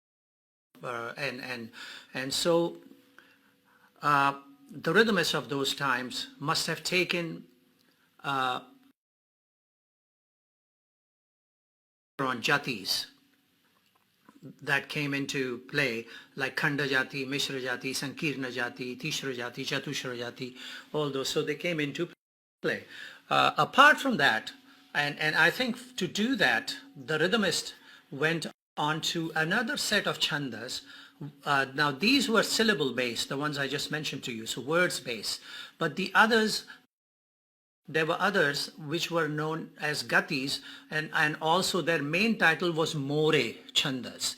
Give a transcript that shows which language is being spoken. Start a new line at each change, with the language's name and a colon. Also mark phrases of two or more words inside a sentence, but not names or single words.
English: and so the rhythmists of those times must have taken on jatis that came into play, like Khanda Jati, Mishra Jati, Sankirna Jati, Tishra Jati, Chatushra Jati, all those. So they came into play. Apart from that, and I think to do that, the rhythmist went on to another set of chandas. Now these were syllable based, the ones I just mentioned to you, so words based. But the others, there were others which were known as gatis, and also their main title was more chandas.